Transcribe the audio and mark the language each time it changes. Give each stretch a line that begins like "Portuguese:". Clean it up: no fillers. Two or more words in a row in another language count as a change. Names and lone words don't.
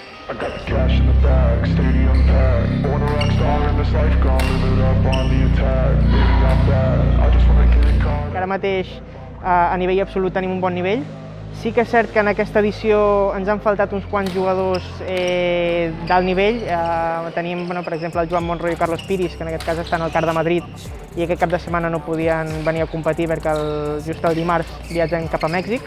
English: I got the cash in the bag, stadium packed. Born a rock star in this life, gonna live it up on the attack. Baby, I'm bad, I just wanna get it caught.
Catalan: Ara mateix a nivell absolut tenim un bon nivell. Sí que és cert que en aquesta edició ens han faltat uns quants jugadors d'alt nivell. Tenim, per exemple, el Joan Monroy i Carlos Piris, que en aquest cas estan al CAR de Madrid i aquest cap de setmana no podien venir a competir perquè just el dimarts viatgen cap a Mèxic.